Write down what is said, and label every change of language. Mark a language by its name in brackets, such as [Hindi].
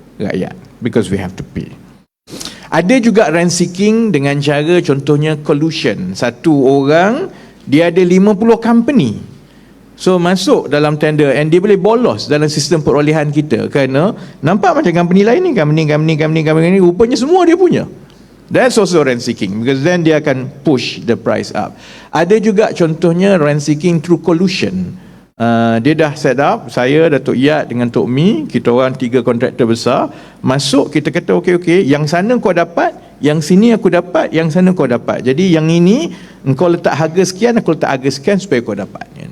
[English] Rakyat, because we have to pay. [Malay] Ada juga rent seeking dengan cara contohnya collusion. Satu orang dia ada 50 company, so masuk dalam tender and dia boleh bolos dalam sistem perolehan kita, kerana nampak macam company lain ni, company rupanya semua dia punya. [English] That's also rent seeking, because then dia akan push the price up. [Malay] Ada juga contohnya rent seeking through collusion. Dia dah set up, saya, Datuk Yat dengan Tok Mi, kita orang 3 kontraktor besar, masuk, kita kata okey, yang sana kau dapat, yang sini aku dapat, yang sana kau dapat. Jadi yang ini engkau letak harga sekian, aku letak harga sekian supaya kau dapat.